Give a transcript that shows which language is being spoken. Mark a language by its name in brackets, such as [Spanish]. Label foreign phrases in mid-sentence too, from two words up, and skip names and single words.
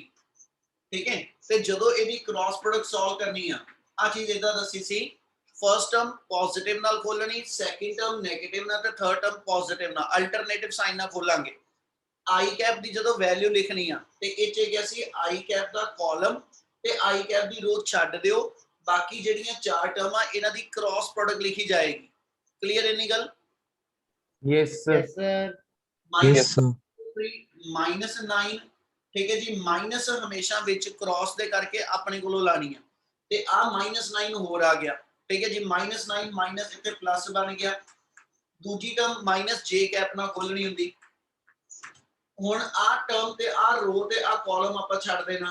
[Punjabi] ਠੀਕ ਹੈ, ਤੇ ਜਦੋਂ ਇਹਦੀ [English] cross product [Punjabi] ਸੋਲਵ ਕਰਨੀ ਆ, ਆ ਚੀਜ਼ ਇਦਾਂ ਦੱਸੀ ਸੀ, [English] first term positive [Punjabi] ਨਾਲ ਖੋਲਣੀ, [English] second term negative [Punjabi] ਨਾਲ ਤੇ [English] third term positive [Punjabi] ਨਾਲ, [English] alternative sign [Punjabi] ਨਾਲ ਖੋਲਾਂਗੇ। [English] i cap [Punjabi] ਦੀ ਜਦੋਂ ਵੈਲਿਊ ਲਿਖਣੀ ਆ ਤੇ ਇਹ ਚ ਗਿਆ ਸੀ [English] i cap [Punjabi] ਦਾ ਕਾਲਮ ਤੇ [English] i cap [Punjabi] ਦੀ ਰੋ ਛੱਡ ਦਿਓ, ਬਾਕੀ ਜਿਹੜੀਆਂ ਚਾਰ ਟਰਮਾਂ ਇਹਨਾਂ ਦੀ [English] cross product [Punjabi] ਲਿਖੀ ਜਾਏਗੀ। ਕਲੀਅਰ ਇੰਨੀ ਗੱਲ? [English] yes sir, Yes, sir. -9, [Punjabi] ਠੀਕ ਹੈ ਜੀ, ਮਾਈਨਸ ਹਮੇਸ਼ਾ ਵਿੱਚ ਕ੍ਰਾਸ ਦੇ ਕਰਕੇ ਆਪਣੇ ਕੋਲੋਂ ਲਾਣੀ ਆ, ਤੇ ਆ -9 ਹੋਰ ਆ ਗਿਆ। ਠੀਕ ਹੈ ਜੀ, -9 ਮਾਈਨਸ ਇੱਥੇ ਪਲੱਸ ਬਣ ਗਿਆ, ਦੂਜੀ ਟਰਮ [English] -j cap [Punjabi] ਨਾਲ ਖੋਲਣੀ ਹੁੰਦੀ। ਹੁਣ ਆ ਟਰਮ ਤੇ ਆ ਰੋ ਤੇ ਆ ਕਾਲਮ ਆਪਾਂ ਛੱਡ ਦੇਣਾ।